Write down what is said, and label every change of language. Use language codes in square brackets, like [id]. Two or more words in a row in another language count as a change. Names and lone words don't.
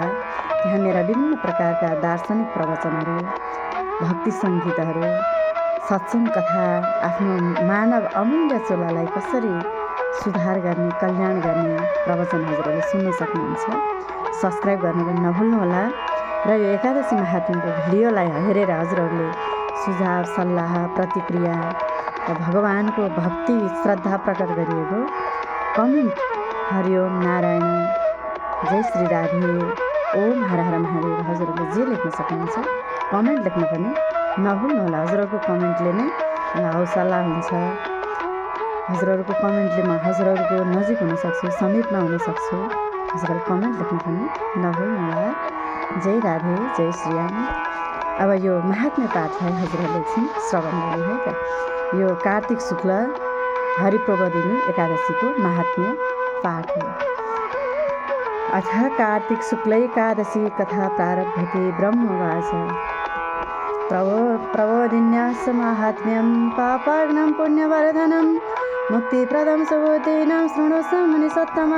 [ne] त्यहाँ मेरा विभिन्न प्रकारका दार्शनिक प्रवचनहरू, भक्ति सङ्गीतहरू, सत्सङ्ग कथा, आफ्नो मानव अमूल्य चोलालाई कसरी सुधार गर्ने, कल्याण गर्ने प्रवचन हजुरहरूले सुन्न सक्नुहुन्छ। सब्सक्राइब गर्न पनि नभुल्नुहोला। र यो एकादशी महात्म्यको भिडियोलाई हेरेर हजुरहरूले सुझाव, सल्लाह, प्रतिक्रिया र भगवानको भक्ति, श्रद्धा प्रकट गरिएको कमेन्ट हरिओम नारायण, जय श्री राधे, ओम हर हर महादेव हजुरहरूले जे लेख्न सक्नुहुन्छ कमेन्ट लेख्न पनि नभुल्नुहोला। हजुरहरूको कमेन्टले नै मलाई हौसला हुन्छ। हजुरहरूको कमेन्टले म हजुरहरूको नजिक हुन सक्छु, समीपमा हुन सक्छु। हजुरहरू कमेन्ट लेख्न पनि नभुल्नुहोला। जय राधे, जय श्रीराम। अब यो महात्म्य पाठलाई हजुरहरूले एकछिन श्रवण गर्नु है त। यो कार्तिक शुक्ल हरि प्रबोधिनी एकादशीको महात्म्य पाठ हो। [sa] अथ कार्तिक शुक्लैकादशी कथा प्रारभ्यते। ब्रह्मवाच प्रबोधिन्यास माहात्म्यं पापाग्नं पुण्यवर्धनं मुक्तिप्रदं सुबुद्धीनां शृणुष्व मुनिसत्तमः।